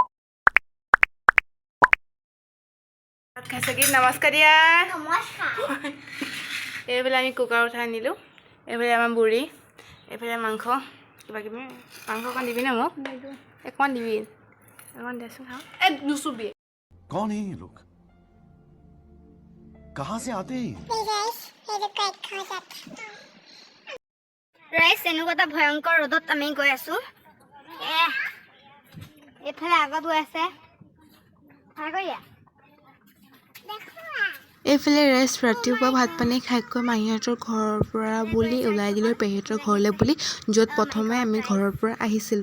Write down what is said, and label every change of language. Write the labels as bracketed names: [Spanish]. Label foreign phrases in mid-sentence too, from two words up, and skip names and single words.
[Assamese] খাইছে কি? নমস্কাৰ দিয়া। এইফালে আমি কুকাৰ উঠাই আনিলোঁ। এইফালে আমাৰ বুঢ়ী, এইফালে মাংস কিবা কিবি। মাংস অকণ দিবি না মোক? অকণমান দিবি, অকণমান দেচোন খাওঁ। নুচুবি। [Hindi] कौन है ये लोग? कहाँ से आते हैं? [Assamese] ৰাইজ, এনেকুৱা এটা ভয়ংকৰ ৰ'দত আমি গৈ আছোঁ। এইফালে আগত গৈ আছে। এইফালে ৰাইজ ৰাতিপুৱা ভাত পানী খাইকৈ মাহীহঁতৰ ঘৰৰ পৰা বুলি ওলাই দিলোঁ পেহীহঁতৰ ঘৰলৈ বুলি, য'ত প্ৰথমে আমি ঘৰৰ পৰা আহিছিলোঁ।